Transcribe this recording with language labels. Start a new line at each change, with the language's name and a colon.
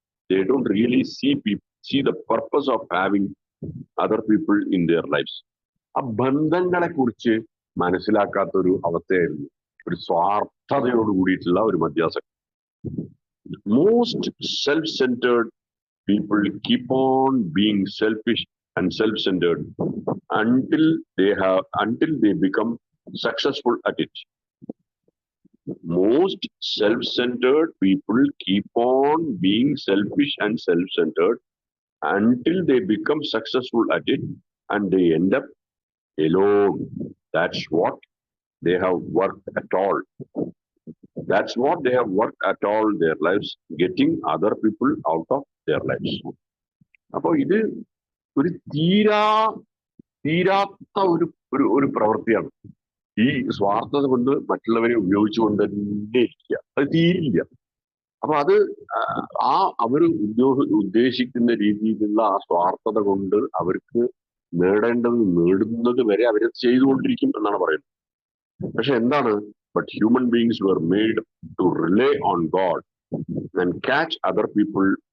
English: They don't really see the purpose of having other people in their lives.
Malayalam: ആ ബന്ധങ്ങളെ കുറിച്ച് മനസ്സിലാക്കാത്തൊരു അവസ്ഥയായിരുന്നു, ഒരു സ്വാർത്ഥതയോട് കൂടിയിട്ടുള്ള ഒരു മധ്യാസക്തി.
English: Most self-centered people keep on being selfish and self-centered until they become successful at it. Most self-centered people keep on being selfish and self-centered until they become successful at it, and they end up alone. That's what they have worked at all. That's what they have worked at all their lives, getting other people out of their lives.
Malayalam: അപ്പോൾ ഇത് ഒരു തീരാത്ത ഒരു പ്രവൃത്തിയാണ്. ഈ സ്വാർത്ഥത കൊണ്ട് മറ്റുള്ളവരെ ഉപയോഗിച്ചുകൊണ്ട് തന്നെ ഇരിക്കുക, അത് തീരില്ല. അപ്പൊ അത് അവർ ഉദ്ദേശിക്കുന്ന രീതിയിലുള്ള ആ സ്വാർത്ഥത കൊണ്ട് അവർക്ക് നേടുന്നത് വരെ അവരത് ചെയ്തുകൊണ്ടിരിക്കും എന്നാണ് പറയുന്നത്. പക്ഷെ എന്താണ്?
English: But human beings were made to rely on God and catch other people.